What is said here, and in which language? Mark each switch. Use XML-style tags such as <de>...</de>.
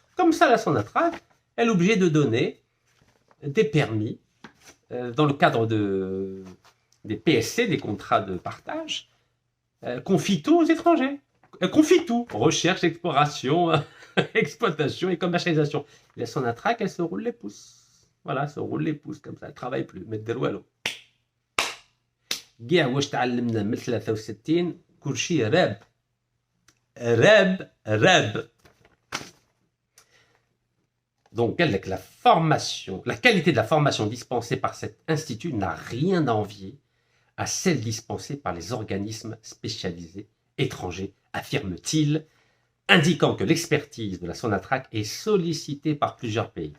<fr>Comme ça, la Sonatrach, elle est obligée de donner des permis dans le cadre des PSC, des contrats de partage, confie tout aux étrangers. Confie tout. Recherche, exploration, exploitation et commercialisation. Et la Sonatrach, elle se roule les pouces. Voilà, elle se roule les pouces comme ça. Elle ne travaille plus. Mais de l'oualo.</fr> <ar>كاع واش تعلمنا من 63 كلشي راب راب.</ar> <fr>Donc, la formation, la qualité de la formation dispensée par cet institut n'a rien à envier à celle dispensée par les organismes spécialisés étrangers, affirme-t-il, indiquant que l'expertise de la Sonatrach est sollicitée par plusieurs pays.</fr>